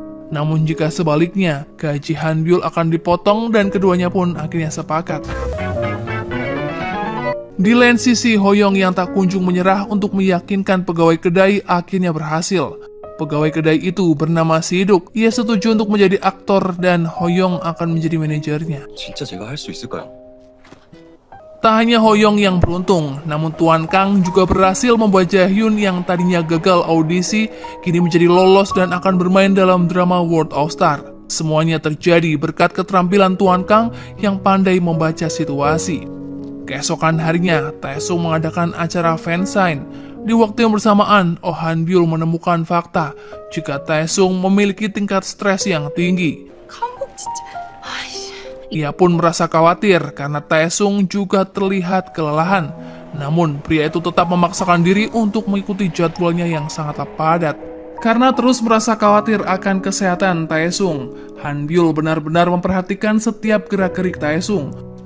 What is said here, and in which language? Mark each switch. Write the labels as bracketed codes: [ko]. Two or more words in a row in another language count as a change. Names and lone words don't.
[id] Namun jika sebaliknya, gaji Han Byul akan dipotong dan keduanya pun akhirnya sepakat. Di lain sisi, Ho Young yang tak kunjung menyerah untuk meyakinkan pegawai kedai akhirnya berhasil. Pegawai kedai itu bernama Si-duk. Ia setuju untuk menjadi aktor dan Ho Young akan menjadi manajernya. [ko] 진짜 제가 할 수 있을까요? [id] Tak hanya Ho Young yang beruntung, namun Tuan Kang juga berhasil membuat Jae Hyun yang tadinya gagal audisi, kini menjadi lolos dan akan bermain dalam drama World of Star. Semuanya terjadi berkat keterampilan Tuan Kang yang pandai membaca situasi. Keesokan harinya, Taesung mengadakan acara fansign. Di waktu yang bersamaan, Oh Han Byul menemukan fakta jika Taesung memiliki tingkat stres yang tinggi. [ko] 감옥 진짜. 아이씨. [id] Ia pun merasa khawatir karena Taesung juga terlihat kelelahan. Namun, pria itu tetap memaksakan diri untuk mengikuti jadwalnya yang sangatlah padat. Karena terus merasa khawatir akan kesehatan Taesung, Han Byul benar-benar memperhatikan setiap gerak-gerik Taesung.